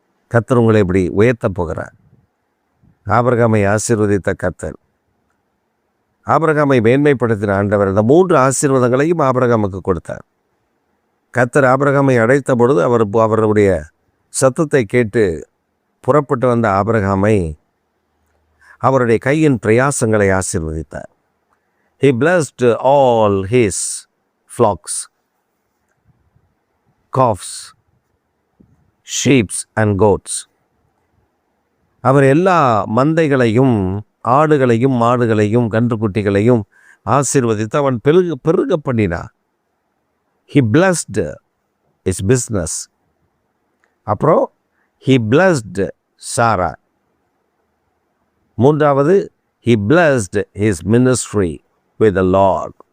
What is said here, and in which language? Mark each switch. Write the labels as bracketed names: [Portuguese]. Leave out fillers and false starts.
[Tamil] கர்த்தர் உங்களை இப்படி உயர்த்த போகிறார். ஆபிரகாமை ஆசீர்வதித்த கர்த்தர், ஆபிரகாமை மேன்மைப்படுத்தின ஆண்டவர் இந்த 3 ஆசீர்வாதங்களையும் ஆபிரகாமுக்கு கொடுத்தார். கர்த்தர் ஆபிரகாமை அழைத்த பொழுது அவருடைய சத்தத்தை கேட்டு புறப்பட்டு வந்த ஆபிரகாமை அவருடைய கையின் பிரயாசங்களை ஆசீர்வதித்தார். [English] He blessed all his flocks, calves, sheep and goats. [Tamil] அவர் எல்லா மந்தைகளையும், ஆடுகளையும், மாடுகளையும், கன்றுக்குட்டிகளையும் ஆசீர்வதித்து அவன் பெருக பண்ணினார். [English] He blessed his business. [Tamil] அப்புறம் [English] he blessed Sarah. [Tamil] மூன்றாவது, [English] he blessed his ministry with the Lord.